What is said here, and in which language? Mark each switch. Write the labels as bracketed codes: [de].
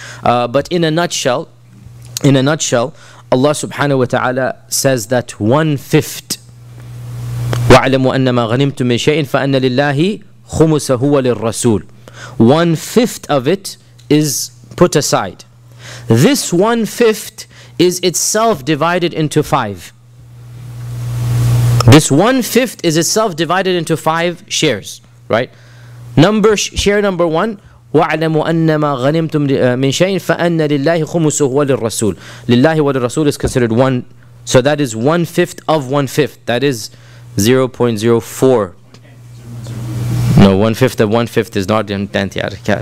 [en] But in a nutshell, Allah subhanahu wa ta'ala says that 1/5 [ar] وَاعْلَمُوا أَنَّمَا غَنِمْتُم مِّن شَيْءٍ فَأَنَّ لِلَّهِ خُمُسَهُ وَلِلرَّسُولِ. [en] 1/5 of it is put aside. This 1/5 is itself divided into 5. This 1/5 is itself divided into 5 shares, right? Share number 1, [ar] وَاعْلَمُوا أَنَّمَا غَنِمْتُم مِّن شَيْءٍ فَأَنَّ لِلَّهِ خُمُسُهُ وَلِلرَّسُولِ. [en] Lillahi wa lirrasul is considered 1, so that is 1/5 of 1/5. That is 0.04. No, 1/5 of 1/5 is not in 10th yard.